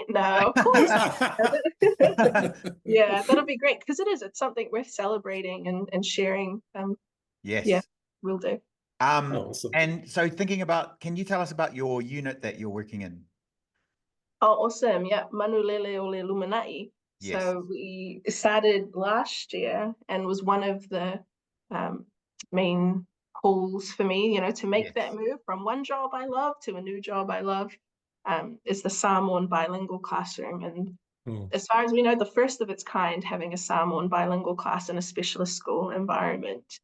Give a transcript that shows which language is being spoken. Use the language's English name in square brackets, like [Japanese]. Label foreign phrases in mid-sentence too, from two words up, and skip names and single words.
[English] No, of course. Yeah, that'll be great, because it's something worth celebrating and sharing. Yes. Yeah, we'll do. Awesome. And so thinking about, can you tell us about your unit that you're working in? Oh, awesome. Yeah, Manulele ole lumana'i. Yes. So we started last year and was one of the main pulls for me, to make that move from one job I love to a new job I love, is the Samoan Bilingual classroom. And as far as we know, the first of its kind, having a Samoan bilingual class in a specialist school environment.